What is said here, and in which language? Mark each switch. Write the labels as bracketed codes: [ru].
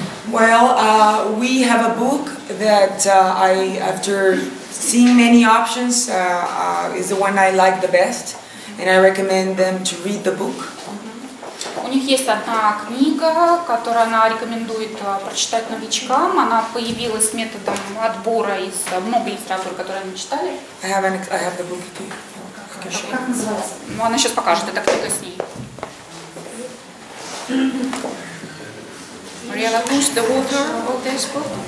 [en] Well, we have a book that after seeing many options, is the one I like the best, and I recommend them to read the book. [ru] У них есть одна книга, которую она рекомендует прочитать новичкам. Она появилась методом отбора из много литературы, которую они читали. [en] I have the book too. [ru] Как называется? Ну, она сейчас покажет, это книга с ней. [en] Мариэлла, who's the author of this book?